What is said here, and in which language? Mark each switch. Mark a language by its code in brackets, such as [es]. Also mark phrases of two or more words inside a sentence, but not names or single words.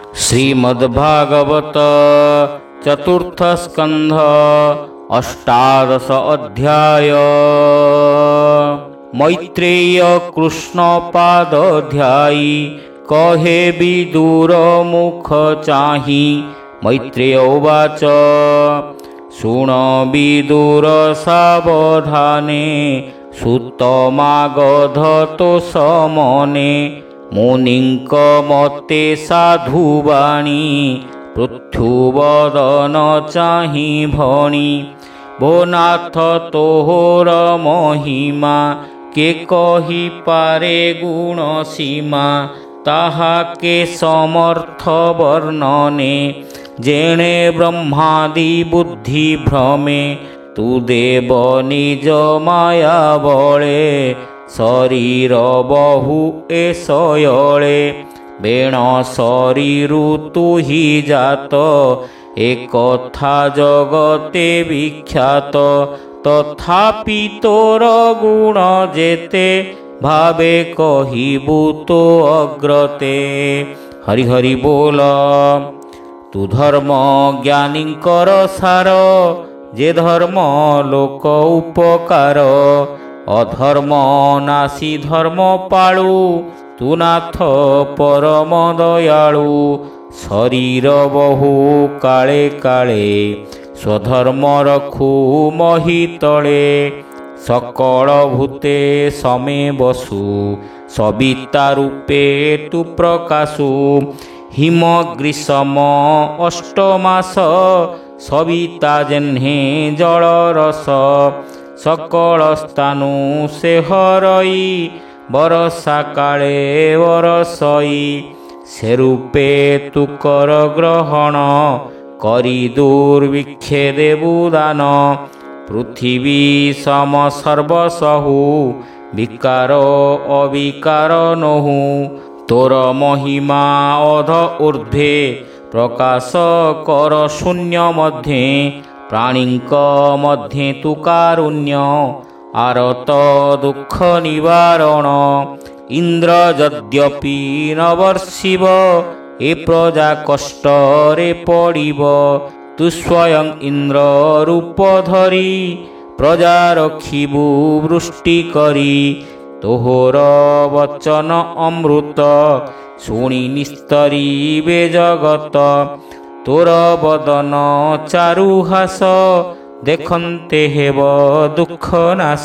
[or] ଶ୍ରୀମଦ୍ଭାଗବତ ଚତୁର୍ଥ ସ୍କନ୍ଧ ଅଷ୍ଟାଦଶ ଅଧ୍ୟାୟ। ମୈତ୍ରେୟ କୃଷ୍ଣ ପାଦଧ୍ୟାୟୀ କହେ ବିଦୁର ମୁଖ ଚାହି। ମୈତ୍ରେୟ ଉବାଚ ଶୁଣ ବିଦୁର ସାବଧାନେ ସୁତମାଗଧତୋ ସମନେ। ମୁନିଙ୍କ ମତେ ସାଧୁବାଣୀ ପୃଥ୍ୱୀବଦନ ଚାହି ଭଣୀ। ଭୋ ନାଥ ତୋହର ମହିମା କେ କହି ପାରେ ଗୁଣ ସୀମା। ତାହା କେ ସମର୍ଥ ବର୍ଣ୍ଣନେ ଯେଣେ ବ୍ରହ୍ମାଦି ବୁଦ୍ଧି ଭ୍ରମେ। ତୁ ଦେବ ନିଜ ମାୟା ବଳେ ଶରୀର ବହୁ ଏସୟଳେ। ବେଣ ଶରୀରୁ ତୁ ହି ଜାତ ଏକଥା ଜଗତେ ବିଖ୍ୟାତ। ତଥାପି ତୋର ଗୁଣ ଯେତେ ଭାବେ କହିବୁ ତୋ ଅଗ୍ରତେ। ହରି ହରି ବୋଲ। ତୁ ଧର୍ମ ଜ୍ଞାନୀଙ୍କର ସାର ଯେ ଧର୍ମ ଲୋକ ଉପକାର। ଅଧର୍ମ ନାସୀ ଧର୍ମ ପାଳୁ ତୁ ନାଥ ପରମ ଦୟାଳୁ। ଶରୀର ବହୁ କାଳେ କାଳେ ସ୍ୱଧର୍ମ ରଖୁ ମହିତଳେ। ସକଳ ଭୂତେ ସମେ ବସୁ ସବିତା ରୂପେ ତୁ ପ୍ରକାଶୁ। ହିମ ଗ୍ରୀଷ୍ମ ଅଷ୍ଟମାସ ସବିତା ଯେହ୍ନେ ଜଳ ରସ। ସକଳ ସ୍ଥାନୁ ସେ ହରଇ ବରଷା କାଳେ ବରଷଇ। ସେ ରୂପେ ତୁ କର ଗ୍ରହଣ କରି ଦୁର୍ଭିକ୍ଷେ ଦେବୁ ଦାନ। ପୃଥ୍ୱୀ ସମ ସର୍ବସହୁ ବିକାର ଅବିକାର ନହୁ। ତୋର ମହିମା ଅଧ ଊର୍ଦ୍ଧ୍ୱେ ପ୍ରକାଶ କର ଶୂନ୍ୟ ମଧ୍ୟେ। ପ୍ରାଣୀଙ୍କ ମଧ୍ୟେ ତୁ କାରୁଣ୍ୟ ଆରତ ଦୁଖ ନିବାରଣ। ଇନ୍ଦ୍ର ଯଦ୍ୟପି ନ ବର୍ଷିବ ଏ ପ୍ରଜା କଷ୍ଟରେ ପଡ଼ିବ। ତୁ ସ୍ୱୟଂ ଇନ୍ଦ୍ର ରୂପ ଧରି ପ୍ରଜା ରଖିବୁ ବୃଷ୍ଟି କରି। ତୋହର ବଚନ ଅମୃତ ଶୁଣି ନିସ୍ତରିବେ ଜଗତ। ତୋର ବଦନ ଚାରୁହାସ ଦେଖନ୍ତେ ହେବ ଦୁଖ ନାଶ।